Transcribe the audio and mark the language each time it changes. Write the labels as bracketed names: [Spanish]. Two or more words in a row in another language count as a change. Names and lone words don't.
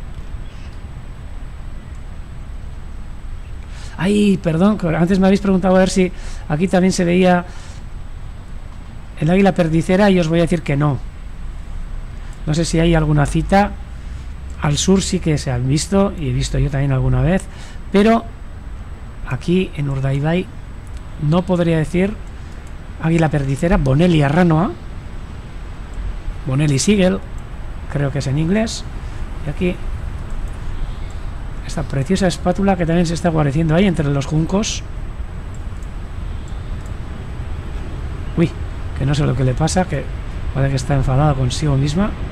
[Spanish] Ay, perdón, antes me habéis preguntado a ver si aquí también se veía el águila perdicera y os voy a decir que no. No sé si hay alguna cita. Al sur sí que se han visto y he visto yo también alguna vez, pero aquí en Urdaibai no podría decir águila perdicera. [Basque] Bonelli arranoa, Bonelli Sigel, [Spanish] creo que es en inglés. Y aquí esta preciosa espátula que también se está guareciendo ahí entre los juncos. Uy, que no sé lo que le pasa, que parece que está enfadada consigo misma.